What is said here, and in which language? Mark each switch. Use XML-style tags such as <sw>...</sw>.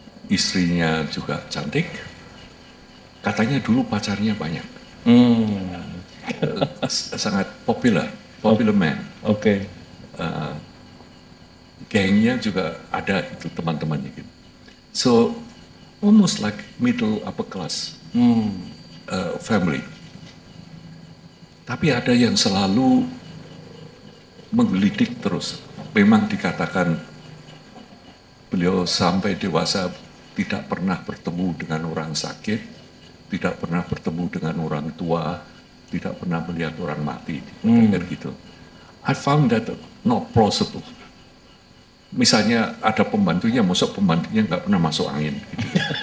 <id>Istrinya juga cantik. Katanya dulu pacarnya banyak. Sangat</id> <en>popular man.</en> <id>Oke. Gengnya juga ada itu teman-temannya gitu.</id> <en>So almost like middle upper class family.</en> <id>Tapi ada yang selalu menggelitik terus. Memang dikatakan beliau sampai dewasa tidak pernah bertemu dengan orang sakit, tidak pernah bertemu dengan orang tua, tidak pernah melihat orang mati, gitu.</id> <en>I found that not plausible.</en> <id>Misalnya ada pembantunya, masuk pembantunya nggak pernah masuk angin. Gitu.</id>